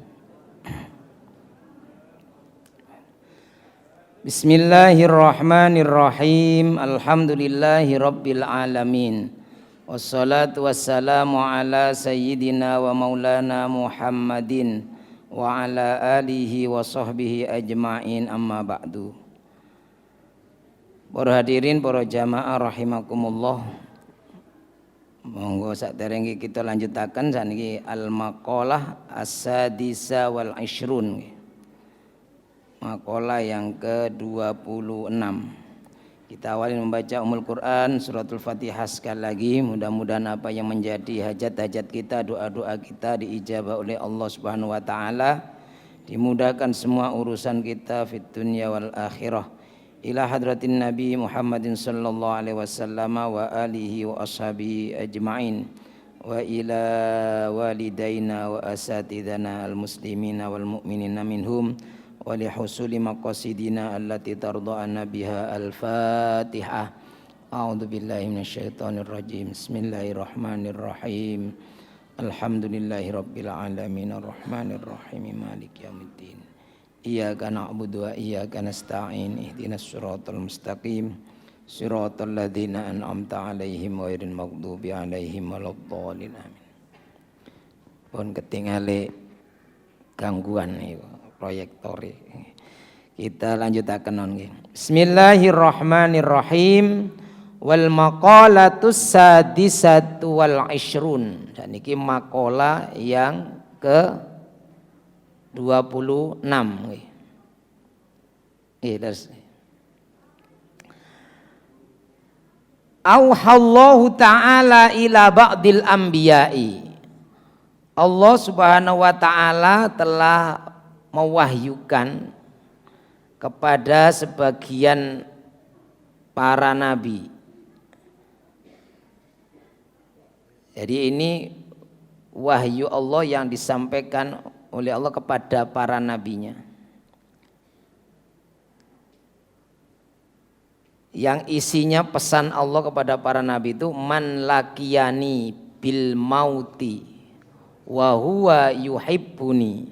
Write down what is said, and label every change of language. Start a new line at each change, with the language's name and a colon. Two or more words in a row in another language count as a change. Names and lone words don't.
Arabic: Bismillahirrahmanirrahim. الحمد لله رب العالمين. والصلاة والسلام على سيدنا ومولانا محمد وعلى آله وصحبه أجمعين، أما بعد.
Indonesian: Para hadirin, para jamaah rahimakumullah.
Javanese: Monggo saderenge kita lanjutaken saniki
Arabic: المقالة السادسة والعشرون.
Indonesian: Maqalah yang ke-26. Kita awali membaca Ummul Quran suratul Fatihah sekali lagi. Mudah-mudahan apa yang menjadi hajat-hajat kita, doa-doa kita diijabah oleh Allah
Arabic: سبحانه وتعالى.
Indonesian: Dimudahkan semua urusan kita
Arabic: في الدنيا والآخرة. إلى حضرة النبي محمد صلى الله عليه وسلم وآله وأصحابه أجمعين وإلى والدينا وأساتذتنا المسلمين والمؤمنين منهم ولحصول مقاصدنا التي ترضانا بها الفاتحة. أعوذ بالله من الشيطان الرجيم. بسم الله الرحمن الرحيم. الحمد لله رب العالمين الرحمن الرحيم مالك يوم الدين. إياك نعبد وإياك نستعين اهدنا الصراط المستقيم صراط الذين أنعمت عليهم غير المغضوب عليهم ولا الضالين آمين.
Javanese: Pun ketingale gangguan niku proyektor. Kita lanjutaken nggih.
Arabic: بسم الله الرحمن الرحيم. والمقالة السادسة والعشرون.
Indonesian: Saniki maqalah yang ke 26 nggih.
Arabic: Terus أوحى الله تعالى إلى بعض الأنبياء.
Indonesian: Allah
Arabic: سبحانه وتعالى
Indonesian: telah mewahyukan kepada sebagian para nabi. Jadi ini wahyu Allah yang disampaikan oleh Allah kepada para nabinya, yang isinya pesan Allah kepada para nabi itu
Arabic: من لقيني بالموت وهو يحبني.